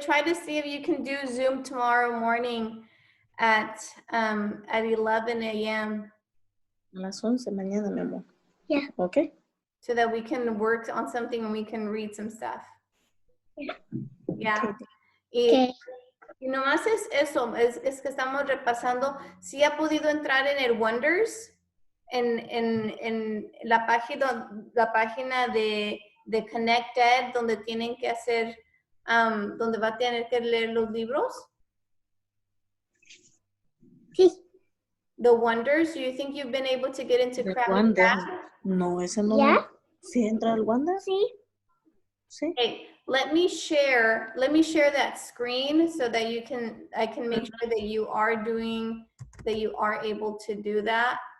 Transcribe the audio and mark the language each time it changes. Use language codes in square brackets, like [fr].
[en] Try to see if you can do Zoom tomorrow morning at 11 a.m. [es] A las 11 mañana, mi amor. [en] Yeah. Okay. So that we can work on something and we can read some stuff. Yeah. Okay. [es] Y nomás es eso, es que estamos repasando. Si ha podido entrar en el Wonders, en la página de Connected, donde tienen que hacer, donde va a tener que leer los libros. Sí. [en] The Wonders, do you think you've been able to get into Crab Wonder. Crab? [es] No, ese no. ¿Ya? ¿Sí entra al Wanda? Sí. Sí. [en] Hey, let me share that screen so that I can make sure that you are able to do that.